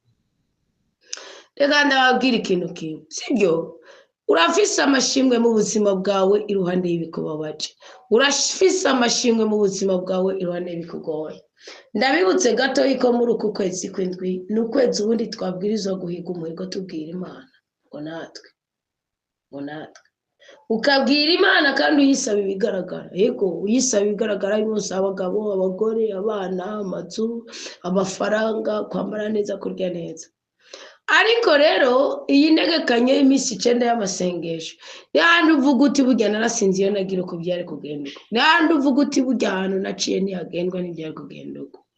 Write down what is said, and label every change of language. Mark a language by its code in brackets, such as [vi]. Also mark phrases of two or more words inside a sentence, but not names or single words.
[rw] Reka ndababwira ikintu kimwe, sibyo? [rn] Urafise amashimwe mu buzima bwawe iruhande y'ibikubabaje. Urafise amashimwe mu buzima bwawe iruhande y'ibikugoye. Ndabibutse gato yuko muri uku kwezi kw'indwi n'ukwezi ubundi twabwirizwa guhiga umuhigo tubwira Imana ngo natwe ukabwira Imana kandi uyisaba ibigaragara. Yego uyisaba ibigaragara yose, abagabo, abagore, abana, amazu, amafaranga, kwambara neza, kurya neza. Ariko rero iyi ntegekanye y'iminsi 9 y'amasengesho n'ahandi uvuga uti burya narasinziye nagira uko byari kugenda uko, n'ahandi uvuga uti burya ahantu naciye ntihagendwa n'ibyari kugenda uko.